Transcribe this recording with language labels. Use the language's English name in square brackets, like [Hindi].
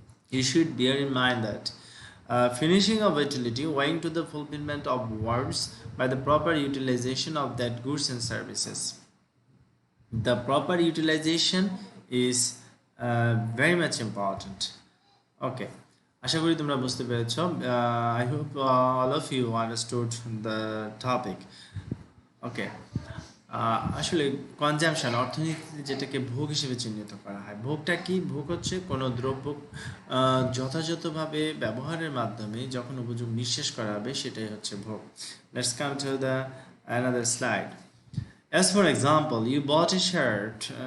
[English] You should bear in mind that finishing of utility owing to the fulfillment of wants by the proper utilization of that goods and services. The proper utilization is very much important. [Bangla] Okay, আশা করি তোমরা বুঝতে পেরেছো। [English] I hope all of you understood the topic. [Bangla] Okay, আসলে consumption অর্থনীতিতে যেটাকে ভোগ হিসেবে চিহ্নিত করা হয়। ভোগটা কি? ভোগ হচ্ছে কোনো দ্রব্য যথাযথভাবে ব্যবহারের মাধ্যমে যখন উপযোগ নিঃশেষ করা হবে সেটাই হচ্ছে ভোগ। [English] Let's come to the another slide. As for example, you bought a shirt.